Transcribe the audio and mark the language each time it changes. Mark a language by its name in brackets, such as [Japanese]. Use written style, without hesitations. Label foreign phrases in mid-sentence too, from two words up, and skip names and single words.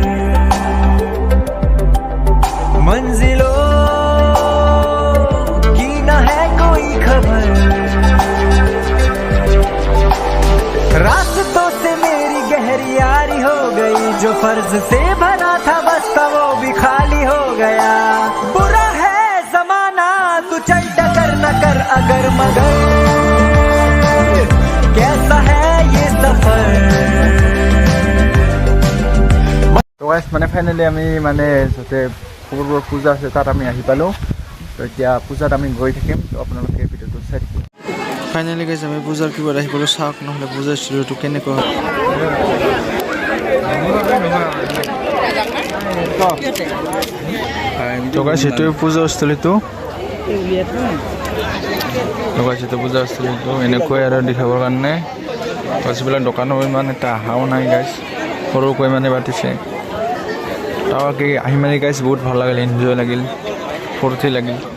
[Hindi] मंजिलों की न है कोई खबर रास्तों से मेरी गहरी यारी हो गई जो फर्ज से भरा था बस्ता वो भी खाली हो गया बुरा है जमाना तू चल टकर न कर अगर मगर कैसा है ये सफर [Assamese] তো গাইস মানে ফাইনালি আমি মানে যতে খবৰপুৰ পূজা আছে তাত আমি আহি পালো তো এতিয়া পূজাত আমি গৈ থাকিম তো আপোনালোকে ভিডিঅ'টো চাই থাকিব ফাইনালি গাইস আমি পূজাৰ কিবা আহি পালো চাওক নহলে পূজাৰ ষ্টুডিঅ'টো কেনেকুৱা তো গাইস এইটো পূজাস্থলীটো পূজাস্থলীটো এনেকৈ আৰু দেখাবৰ কাৰণে গছবিলাক দোকানৰ ইমান এটা অহাও নাই গাইস সৰুকৈ মানে পাতিছে তাকে আহি মানে গাইস বহুত ভাল লাগিল এনজয় লাগিল ফূৰ্তি লাগিল